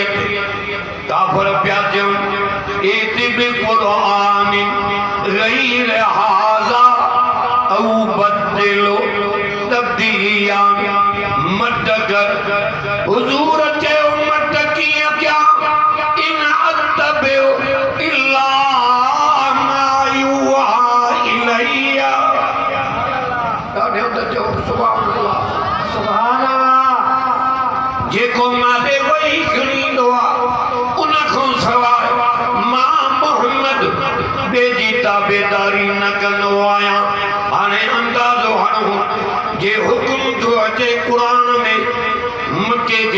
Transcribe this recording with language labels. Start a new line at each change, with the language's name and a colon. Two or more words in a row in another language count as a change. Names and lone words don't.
Sindhi: ते काफ़िर पिया चवनि
Arabic: ائت بقرآن غير هذا أو بدله
Sindhi: तब्दीलिया मत कर हुज़ूर चयो मत कीअं क्या
Arabic: إن أتبع إلا ما يوحى إلي
Sindhi: ॾाढो त चओ
Arabic: سبحان الله سبحان الله
Sindhi: जेको मादे वही खणींदो आहे उन खां सवाइ मां मोहम्मद ॿिए जी ताबेदारी न कंदो आहियां हाणे अंदाज़ो हणो जे हुकुम थो अचे क़ुरान में मके खे